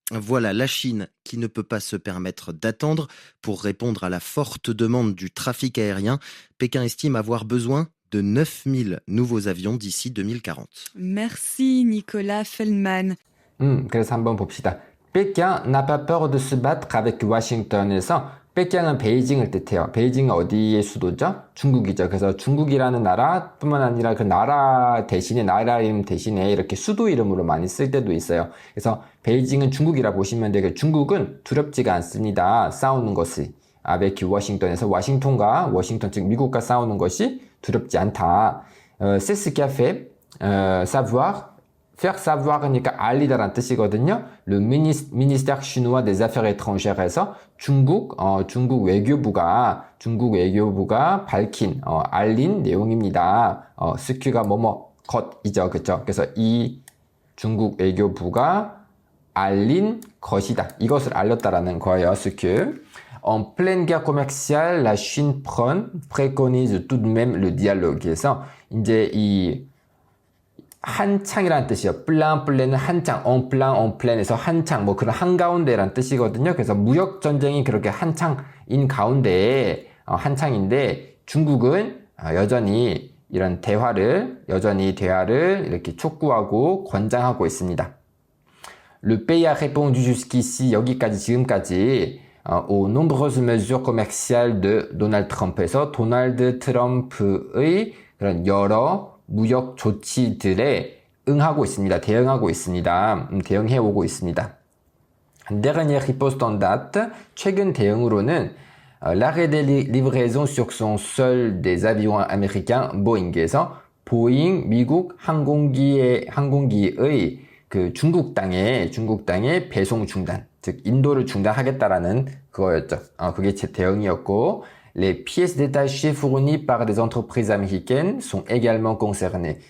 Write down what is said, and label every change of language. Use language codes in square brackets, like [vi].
[fr] Voilà la Chine qui ne peut pas se permettre d'attendre pour répondre à la forte demande du trafic aérien. Pékin estime avoir besoin de 9000 nouveaux avions d'ici 2040. Merci Nicolas Feldman. [ko] 그래서 한번 봅시다. Pékin n'a pas peur de se battre avec Washington에서 北京은 베이징을 뜻해요. 베이징은 어디의 수도죠? 중국이죠. 그래서 중국이라는 나라뿐만 아니라 그 나라 대신에, 나라 이름 대신에 이렇게 수도 이름으로 많이 쓸 때도 있어요. 그래서 베이징은 중국이라 보시면 되고, 중국은 두렵지가 않습니다. 싸우는 것이. avec 워싱턴에서 워싱턴 즉 미국과 싸우는 것이 두렵지 않다. [fr] C'est ce qu'a fait savoir. faire savoir [ko] 그러니까 알리다란 뜻이거든요. [fr] Le ministère chinois des affaires étrangères [ko] 에서 중국 외교부가 밝힌, 알린 내용입니다. 스큐가 것이죠. 그쵸? 그래서 이 중국 외교부가 알린 것이다. 이것을 알렸다라는 거예요. 스큐. [fr] En pleine guerre commerciale, la Chine préconise tout de même le dialogue. [ko] 그래서 이제 이 한창이라는 뜻이요. 플랜은 한창, en plein, 한창, 뭐 그런 한가운데라는 뜻이거든요. 그래서 무역 전쟁이 그렇게 한창인 가운데, 한창인데, 중국은 여전히 이런 대화를 이렇게 촉구하고 권장하고 있습니다. [fr] Le pays a répondu jusqu'ici, [ko] 지금까지, [fr] aux nombreuses mesures commerciales de Donald Trump [ko] 에서 도널드 트럼프의 그런 여러 무역 조치들에 대응하고 있습니다. 대응해오고 있습니다. [fr] Dernière riposte en date, [ko] 최근 대응으로는 [fr] l'arrêt des livraisons sur son sol des avions américains Boeing [ko] 에서 보잉 미국 항공기의 그 중국 땅에 배송 중단, 즉 인도를 중단하겠다라는 그거였죠. 그게 제 대응이었고, [fr] les pièces détachées fournies par des entreprises américaines sont également concernées.